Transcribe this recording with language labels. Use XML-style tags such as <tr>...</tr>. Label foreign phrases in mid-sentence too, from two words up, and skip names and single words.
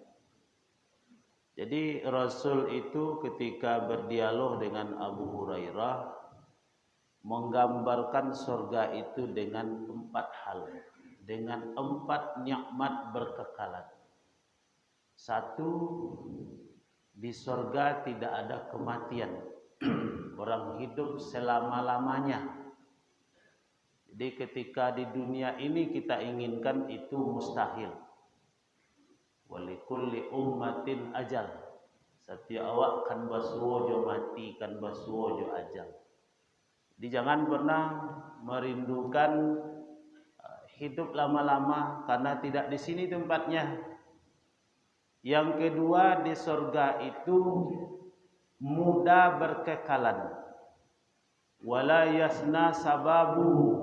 <id>Jadi Rasul itu ketika berdialog dengan Abu Hurairah menggambarkan surga itu dengan 4 hal, dengan 4 nikmat berkekalan. 1, Di surga tidak ada kematian. Orang hidup selama-lamanya. Jadi ketika di dunia ini kita inginkan itu mustahil.</id> <ar>ولكل أمة أجل.</ar> <min>Setiap awak kan basuo jo mati, kan basuo jo ajal.</min> <id>Jadi jangan pernah merindukan hidup lama-lama karena tidak di sini tempatnya. Yang kedua, di surga itu muda berkekalan.</id> <ar>ولا يسنى سبابه.</ar>